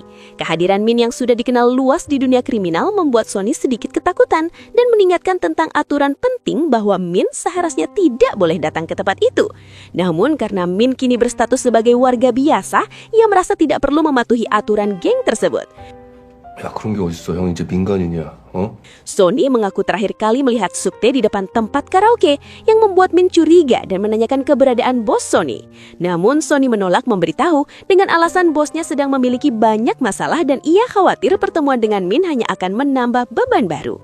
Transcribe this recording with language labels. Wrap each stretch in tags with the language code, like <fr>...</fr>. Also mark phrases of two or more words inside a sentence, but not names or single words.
<id>Kehadiran Min yang sudah dikenal luas di dunia kriminal membuat Sony sedikit ketakutan dan mengingatkan tentang aturan penting bahwa Min seharusnya tidak boleh datang ke tempat itu. Namun karena Min kini berstatus sebagai warga biasa, ia merasa tidak perlu mematuhi aturan geng tersebut.</id> <ko>야, 그런 게 어딨어. 형 이제 민간인이야.</ko> <id>Sony mengaku terakhir kali melihat Sukte di depan tempat karaoke yang membuat Min curiga dan menanyakan keberadaan bos Sony. Namun Sony menolak memberitahu dengan alasan bosnya sedang memiliki banyak masalah dan ia khawatir pertemuan dengan Min hanya akan menambah beban baru.</id>